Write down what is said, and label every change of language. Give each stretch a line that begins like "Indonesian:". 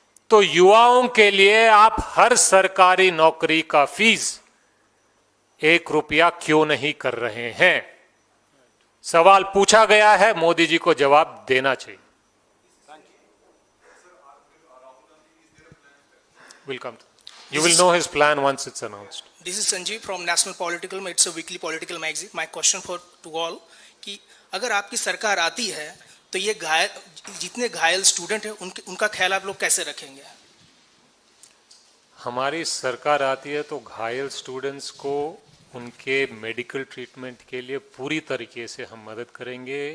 Hindi: तो युवाओं के लिए आप हर सरकारी नौकरी का फीस 1 रुपया क्यों नहीं कर रहे हैं? सवाल पूछा गया है, मोदी जी को जवाब देना चाहिए।
English: Welcome. You will know his plan once it's announced. This is Sanjeev from National Political. It's a weekly political magazine. My question to all
Hindi: कि अगर आपकी सरकार आती है तो ये जितने घायल स्टूडेंट हैं उनका ख्याल आप लोग कैसे रखेंगे? हमारी सरकार आती है तो घायल स्टूडेंट्स को उनके मेडिकल ट्रीटमेंट के लिए पूरी तरीके से हम मदद करेंगे।